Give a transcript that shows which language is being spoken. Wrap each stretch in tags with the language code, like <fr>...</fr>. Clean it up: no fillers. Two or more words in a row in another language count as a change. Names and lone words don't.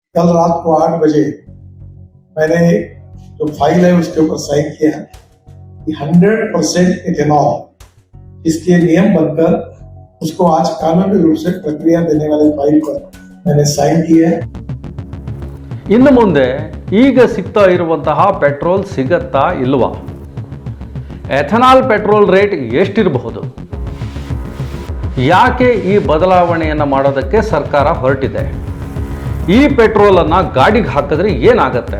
<hi>कल रात को 8 बजे मैंने जो फाइल है उसके ऊपर साइन किया कि 100% इथेनॉल इसके नियम बनकर उसको आज कानूनी रूप से प्रक्रिया देने वाले फाइल पर मैंने साइन किया है.</hi> <kn>ಇನ್ನು ಮುಂದೆ ಈಗ ಸಿಗ್ತಾ ಇರುವಂತಹ ಪೆಟ್ರೋಲ್ ಸಿಗತ್ತಾ ಇಲ್ವಾ? ಎಥನಾಲ್ ಪೆಟ್ರೋಲ್ ರೇಟ್ ಎಷ್ಟಿರಬಹುದು? ಯಾಕೆ ಈ ಬದಲಾವಣೆಯನ್ನು ಮಾಡೋದಕ್ಕೆ ಸರ್ಕಾರ ಹೊರಟಿದೆ? ಈ ಪೆಟ್ರೋಲನ್ನು ಗಾಡಿಗೆ ಹಾಕಿದ್ರೆ ಏನಾಗುತ್ತೆ?</kn>